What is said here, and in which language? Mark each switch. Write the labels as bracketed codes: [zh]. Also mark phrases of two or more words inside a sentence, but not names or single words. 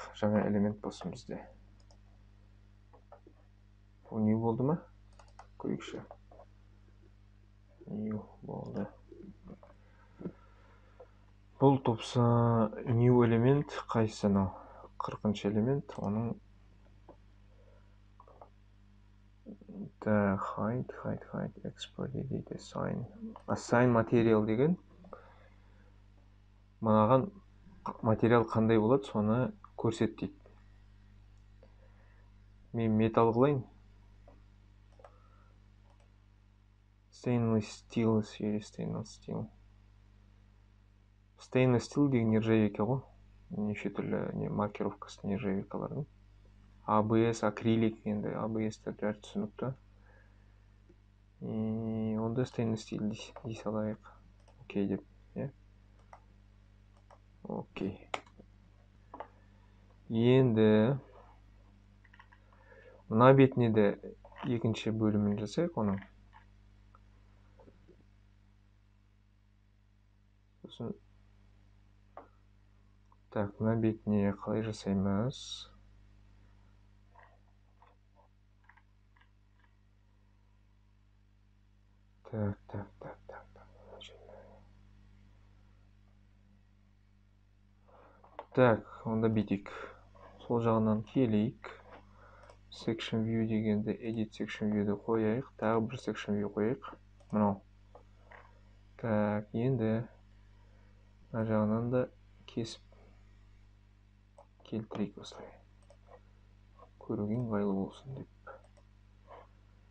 [kk] Жаңа элемент болсын бізде. Бұл new болды ма? Көрейікші. New болды. Бұл топса new элемент қайсы анау? 40-шы элемент. Оның [en] hide, export [kk] дейді, [en] assign material [kk] деген. Мынаған материал қандай болады, соны көрсет дейді. Мен металл қылайын. [en] Stainless steel [kk] деген нержавейка ғой. Неше түрлі маркировкасы нержавейкалардың. ABS, акрилик, енді ABS-тер бәрі түсінікті. Онда [en] stainless steel [kk] дей салайық. Окей деп. Окей. Енді мына бетіне де екінші бөлімін жасайық оның. Сосын так, мына бетіне қалай жасаймыз? Так, онда бетейік. Сол жағынан келейік. [en] Section view [kk] дегенде [en] edit section view'ді [kk] қояйық. Тағы бір [en] section view [kk] қояйық. Мынау. Так, енді мына жағынан да кесіп келтірейік осылай. Көруге ыңғайлы болсын деп.